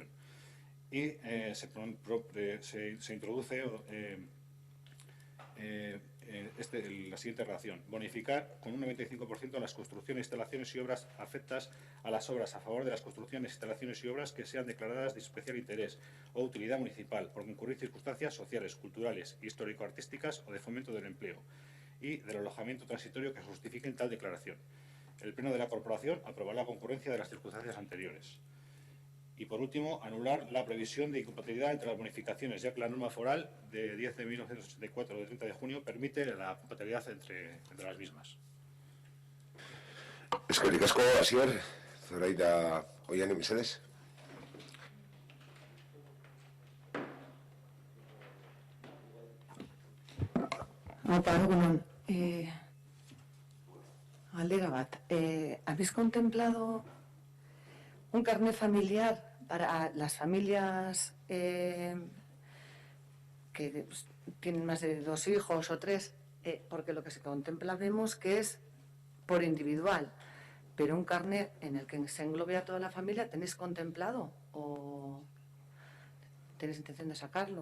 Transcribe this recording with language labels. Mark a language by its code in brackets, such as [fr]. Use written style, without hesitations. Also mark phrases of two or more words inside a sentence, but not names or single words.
[es] Y se introduce la siguiente relación: bonificar con un 95% las construcciones, instalaciones y obras afectas a las obras a favor de las construcciones, instalaciones y obras que sean declaradas de especial interés o utilidad municipal por concurrir circunstancias sociales, culturales, histórico-artísticas o de fomento del empleo y del alojamiento transitorio que justifiquen tal declaración. El Pleno de la Corporación aprobará la concurrencia de las circunstancias anteriores. Y, por último, anular la previsión de incompatibilidad entre las bonificaciones, ya que la norma foral de 10 de 1984 de 30 de junio permite la compatibilidad entre las mismas. [eu] Eskerrik asko, Asier, Zoraida Oiane, mesedez. Aldera bat, [es] ¿habéis contemplado un carnet familiar para las familias que tienen más de 2 hijos o 3? Porque lo que se contempla vemos que es por individual, pero un carnet en el que se englobe a toda la familia, ¿tenéis contemplado o tenéis intención de sacarlo?